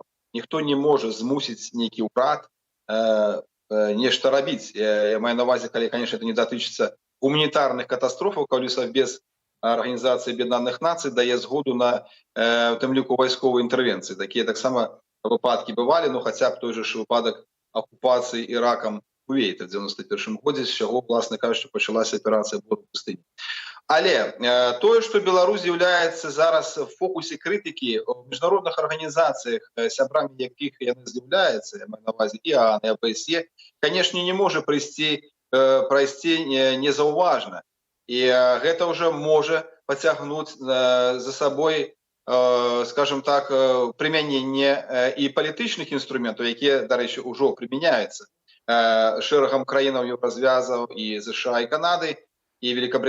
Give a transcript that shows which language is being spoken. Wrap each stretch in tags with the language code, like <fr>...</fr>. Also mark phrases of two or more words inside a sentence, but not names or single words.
<be>Ніхто не можа змусіць нейкі ўрад нешта рабіць. Я маю на ўвазе, калі, конечно, это не датычыцца гуманітарных катастрофаў, калі Савбез Арганізацыі Аб'яднаных Нацый дае згоду на, у тым ліку, вайсковыя інтэрвенцыі. Такія таксама выпадкі бывалі, но хаця б той же выпадак окупації Іраком Кувейта в 91-му годзе, з чаго,</be> <uk>власне кажучи, почалася операція «Блок пустыні».</uk> <be>Але тое, што Беларусь з'яўляецца зараз в фокусе крытыкі ў міжнародных арганізацыях, сябрамі якіх яны з'яўляюцца, я маю на ўвазе і ААН, і АБСЕ, канешне, не можа прайсці незаўважна. І гэта ўжо можа пацягнуць за сабой, скажем так, прымяненне і палітычных інструментаў, якія, дарэчы, ўжо прымяняюцца шэрагам краінаў Еўразвязаў і США, і Канады, і Великабрытаніі.</be>